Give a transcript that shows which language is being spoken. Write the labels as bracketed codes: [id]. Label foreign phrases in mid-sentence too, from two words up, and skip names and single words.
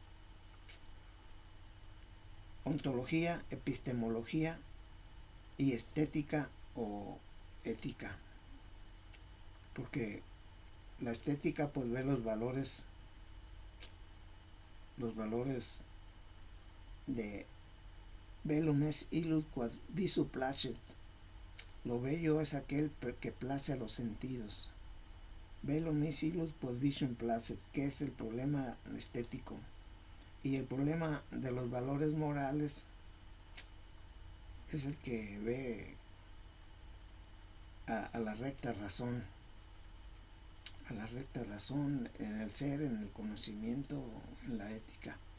[es] Ontología, epistemología y estética o ética. Porque la estética pues ve los valores de [la] bellum est illud quod visu placet. [es] Lo bello es aquel que place a los sentidos. [la] Bellum est illud quod visum placet, [es] que es el problema estético. Y el problema de los valores morales es el que ve a la recta razón, en el ser, en el conocimiento, en la ética.